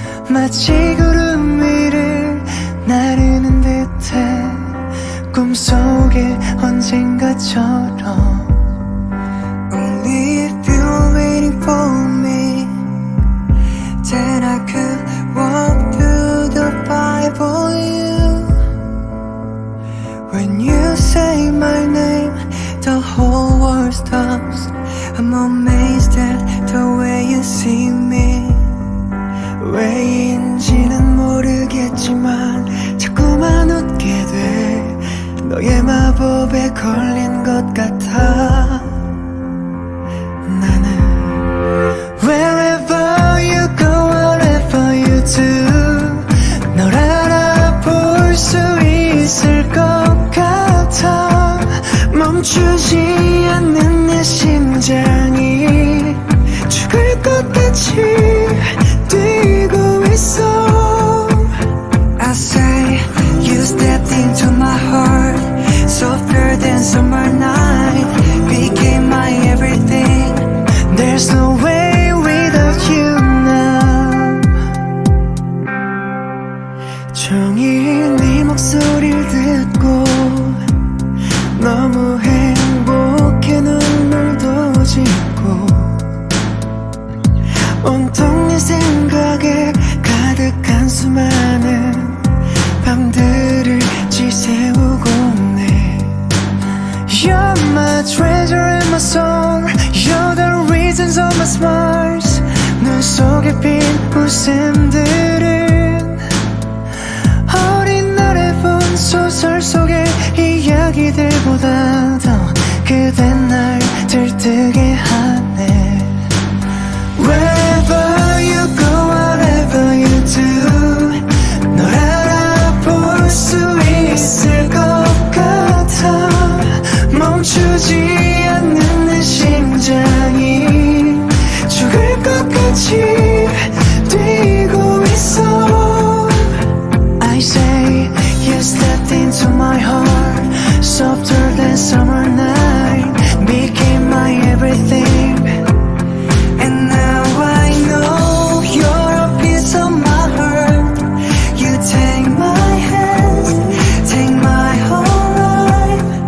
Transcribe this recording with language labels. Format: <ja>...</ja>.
<ko>마치 구름 위를 나르는 듯해 꿈속에 언젠가처럼</ko> <en>Only if you're waiting for me, then I could walk through the fire for you. When you say my name, the whole world stops. I'm amazed at the way you see me.</en> <ko>왜인지는 모르겠지만 자꾸만 웃게 돼. 너의 마법에 걸린 것 같아. 나는</ko> <en>Wherever you go, whatever you do,</en> <ko>널 알아볼 수 있을 것 같아. 멈추지 않는 내 심장이 죽을 것 같이 뛰고 있어.</ko> <en>I say you stepped into my heart, softer than summer night, became my everything. There's no way without you now.</en> <ko>종일 네 목소리를 듣고 너무 행복해 눈물도 짓고 온통 네 생각에 가득한 수많은 밤들을 지새우고 있네.</ko> <en>You're my treasure and my song, you're the reasons of my smiles.</en> <ko>눈 속에 핀 웃음들은 어린 날에 본 소설 속의 이야기들보다 더 그댄 날 들뜨게 하네.</ko> <en>Wherever you go, whatever you do,</en> <ko>널 알아볼 수 있을 것 같아. 멈추지 않는 내 심장이 죽을 것 같이 뛰고 있어.</ko> <en>I say you stepped into my heart, softer than summer night, became my everything. And now I know you're a piece of my heart. You take my hand, take my whole life.</en>